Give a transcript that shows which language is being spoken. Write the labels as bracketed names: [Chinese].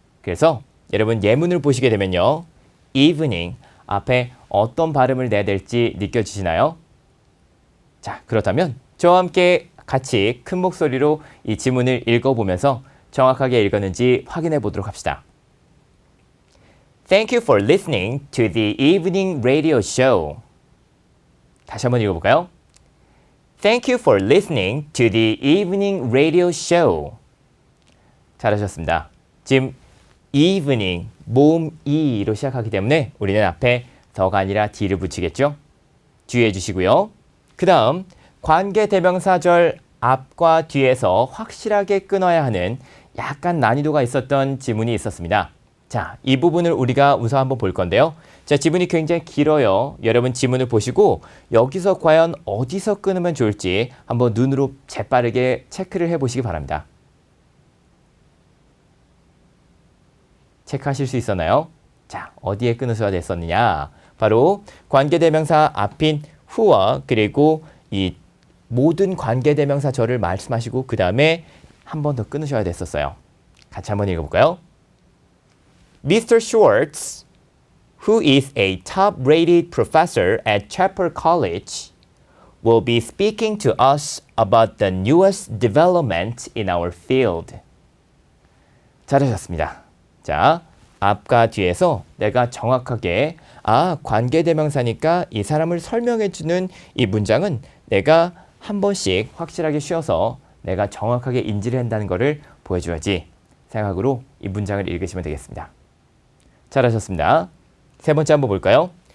[Korean] 그래서 여러분 예문을 보시게 되면요. evening 앞에 어떤 발음을 내야 될지 느껴지시나요? 자, 그렇다면 저와 함께 같이 큰 목소리로 이 지문을 읽어보면서 정확하게 읽었는지 확인해 보도록 합시다. [English] Thank you for listening to the evening radio show. [Korean] 다시 한번 읽어볼까요? [English] Thank you for listening to the evening radio show. [Korean] 잘하셨습니다. 지금 evening, 모음 E로 시작하기 때문에 우리는 앞에 더가 아니라 D를 붙이겠죠? 주의해 주시고요. 그 다음 관계대명사절 앞과 뒤에서 확실하게 끊어야 하는 약간 난이도가 있었던 지문이 있었습니다. 자, 이 부분을 우리가 우선 한번 볼 건데요. 자, 지문이 굉장히 길어요. 여러분 지문을 보시고 여기서 과연 어디서 끊으면 좋을지 한번 눈으로 재빠르게 체크를 해보시기 바랍니다. 체크하실 수 있었나요? 자, 어디에 끊으셔야 됐었느냐? 바로 관계대명사 앞인 who와 그리고 이 모든 관계대명사절을 말씀하시고 그 다음에 한 번 더 끊으셔야 됐었어요. 같이 한번 읽어볼까요? [English] Mr. Schwartz, who is a top-rated professor at Chapel College, will be speaking to us about the newest development in our field. [Korean] 잘하셨습니다. 자, 앞과 뒤에서 내가 정확하게 관계대명사니까 이 사람을 설명해주는 이 문장은 내가 한 번씩 확실하게 쉬어서 내가 정확하게 인지를 한다는 것을 보여줘야지 생각으로 이 문장을 읽으시면 되겠습니다. 잘하셨습니다. 세 번째 한번 볼까요?